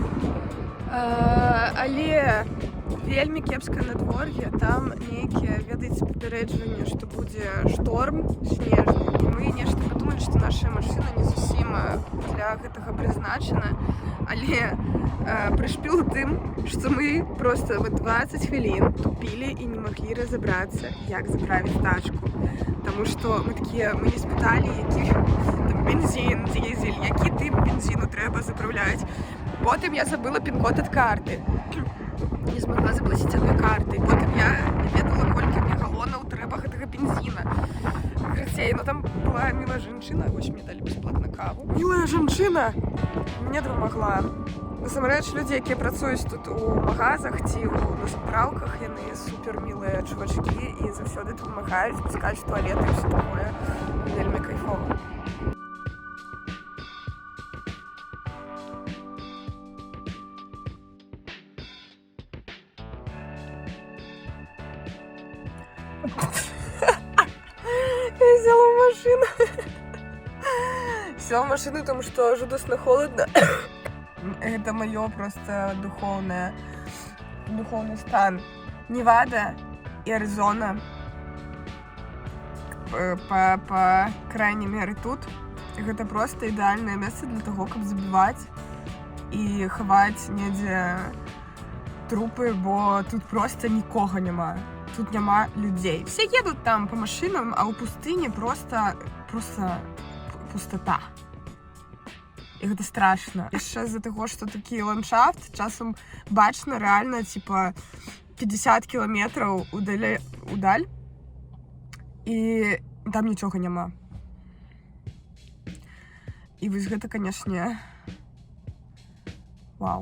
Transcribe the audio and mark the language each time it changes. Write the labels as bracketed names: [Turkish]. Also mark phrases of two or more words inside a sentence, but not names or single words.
[Belarusian] Але вельми кепське надвор'я, там нейкія ведаеце папярэджванне, што будзе шторм снежны. І мы нешта падумалі, што наша машына не зусім для гэтага прызначана. Але прышпіл тым, што мы просто 20 хвілін тупілі і не маглі разабрацца, як заправіць тачку. Таму што мы такія, мы не спыталі, які там бензин, дизель, які тип бензину трэба заправляць. Потым я забыла пін-код ад карты. Не змогла заплаціць адной картай. Потым я не ведала, колькі мне галонаў трэба гэтага бензіна. Крацей, ну там была милая жанчына, вось мне далі бесплатна каву. Милая жанчына мне дапамагла. Насамрэч, людзі, якія працуюць тут у магазах ці на заправках, яны супер милыя чувачкі і заўсёды дапамагаюць, пускаюць туалеты і ўсё такое. Вельмі кайфова. [Russian] Я села в машину. Села в машину, потому что жутко холодно. Это мое просто духовный стан. Невада и Аризона, по крайней мере тут, это просто идеальное место для того, как забивать и [Belarusian] ховать недзе [Russian] трупы, [Belarusian] бо тут просто нікого нема. Тут нема людей. [Russian] Все едут там по машинам, а у пустыни просто пустота. [Belarusian] І гэта страшно. Яшчэ з-за таго, што такі ландшафт, часам бачна реально, типа, 50 кілометраў удаль, і там нічога няма. І вось гэта, канешне, вау.